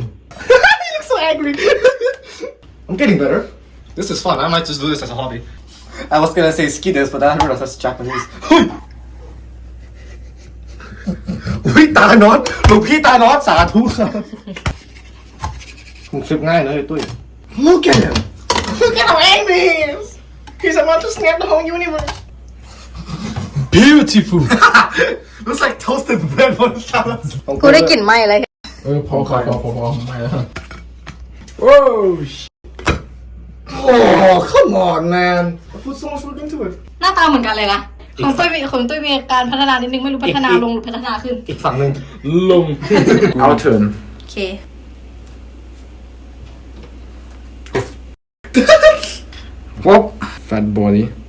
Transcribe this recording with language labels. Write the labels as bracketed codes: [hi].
[en] he looks so angry I'm getting better this is fun I might just do this as a hobby I was gonna say skitters but I heard that's Japanese [th] อุ้ยตาโนอตหลวงพี่ตาโนอตสาธุครับมึงฟลิปง่ายเลยตุ้ย [en] Look at him Look at how angry he is He's about to snap the whole universe Beautiful. Looks like toasted bread on Thanos [th] กูได้กลิ่นไหม้อะไร พอไม่แล้ว [en] Oh shit. Oh come on man I put so much work into it [th] หน้าตาเหมือนกันเลยนะของตุ้ยมีการพัฒนานิดนึงไม่รู้พัฒนาลงหรือพัฒนาขึ้น อีกฝั่งหนึ่ง [en] Lung. Our turn. [th] โอเค [en] What? Fat body.